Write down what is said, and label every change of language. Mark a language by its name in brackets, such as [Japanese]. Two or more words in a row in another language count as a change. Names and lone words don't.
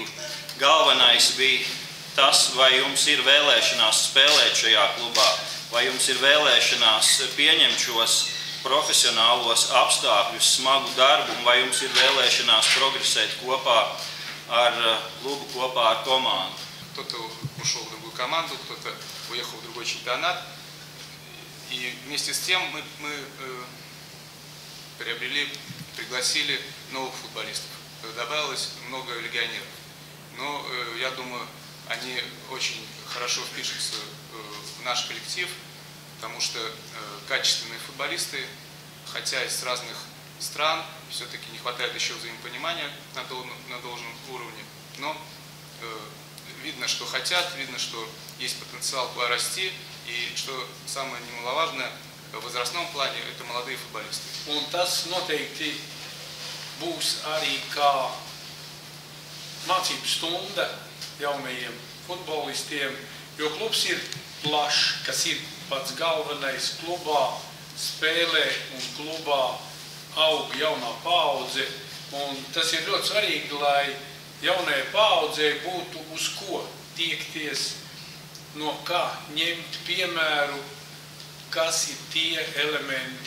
[Latvian] Galvenais bija tas, vai jums ir vēlēšanās spēlēt šajā klubā, vai jums ir vēlēšanās pieņemt šos profesionālos apstākļus, smagu darbu, vai jums ir vēlēšanās progresēt kopā ar klubu, kopā ar komandu. [Russian] Кто-то ушел в другую команду, кто-то уехал в другой чемпионат. И вместе с тем мы пригласили новых футболистов. Добавилось много легионеров. Но я думаю, они очень хорошо впишутся в наш коллектив, потому что качественные футболисты, хотя из разных стран, все-таки не хватает еще взаимопонимания на должном уровне. Но видно, что хотят, видно, что есть потенциал расти, и, что самое немаловажное, в возрастном плане, это молодые футболисты. [Latvian] Un tas noteikti būs arī kā mācību stunda jaunajiem futbolistiem, jo klubs ir plašs, kas ir pats galvenais klubā, spēlē un klubā aug jaunā paudze, un tas ir ļoti svarīgi, lai jaunajai paaudzei būtu uz ko tiekties, no kā ņemt piemēru, kas ir tie elementi.